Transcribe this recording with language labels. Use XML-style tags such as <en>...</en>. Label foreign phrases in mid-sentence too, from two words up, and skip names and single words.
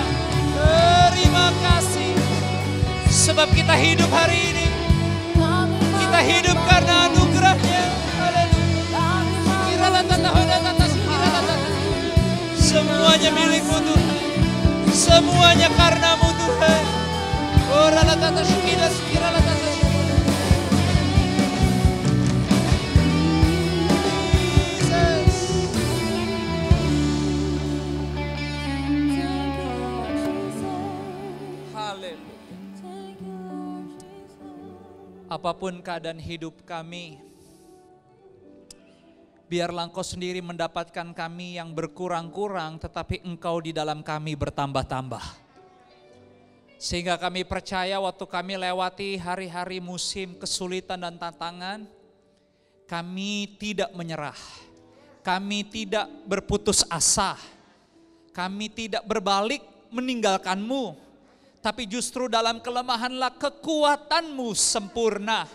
<id>Terima kasih. Sebab kita hidup hari ini. Kita hidup karena anugerah-Nya. Semuanya milik-Mu Tuhan. Semuanya karena-Mu Tuhan. Oh ralatata shikila shikira latata shikira. Jesus. Haleluya. Apapun keadaan hidup kami, biarlah Engkau sendiri mendapatkan kami yang berkurang-kurang, tetapi Engkau di dalam kami bertambah-tambah. Sehingga kami percaya waktu kami lewati hari-hari musim kesulitan dan tantangan, kami tidak menyerah, kami tidak berputus asa, kami tidak berbalik meninggalkan-Mu, tapi justru dalam kelemahanlah kekuatan-Mu sempurna.</id>